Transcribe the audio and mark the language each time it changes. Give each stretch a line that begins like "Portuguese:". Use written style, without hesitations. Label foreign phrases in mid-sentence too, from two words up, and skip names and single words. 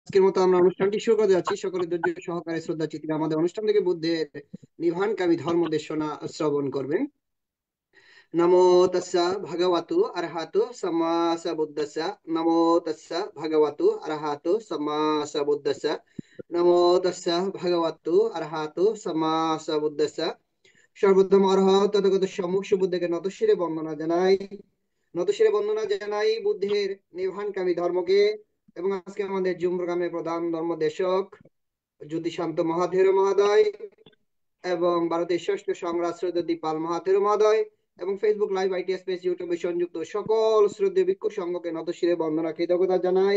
Bangla: আজকের মতো আমরা অনুষ্ঠানটি শুরু করে যাচ্ছি। সকলে ধৈর্য সহকারে শ্রদ্ধা চিত্রে আমাদের অনুষ্ঠান থেকে বুদ্ধের নির্বাণকামী ধর্ম দেশনা শ্রবণ করবেন।
Pali: নমো তাস্সা ভগবতু আরহাতু সাম্মা সাম্বুদ্দাস্সা। নমো তাস্সা ভগবতু আরহাতু সাম্মা সাম্বুদ্দাস্সা। নমো তাস্সা ভগবতু আরহাতু সাম্মা সাম্বুদ্দাস্সা।
Bangla: সর্বপ্রথম অরহত তথাগত সম্মুখ সুবুদ্ধকে নতশিরে বন্দনা জানাই বুদ্ধের নির্বাণকামী ধর্মকে। এবং আজকে আমাদের জুম প্রোগ্রামের প্রধান ধর্মদেশক জ্যোতিষান্ত মহাথেরো মহোদয় এবং ভারতের ষষ্ঠ সংরাজ শ্রদ্ধা পাল মহাথেরো মহোদয় এবং ফেসবুক লাইভ আইটি স্পেস ইউটিউবে সংযুক্ত সকল শ্রদ্ধেয় ভিক্ষু সংঘকে নতশিরে বন্দনা কৃতজ্ঞতা জানাই।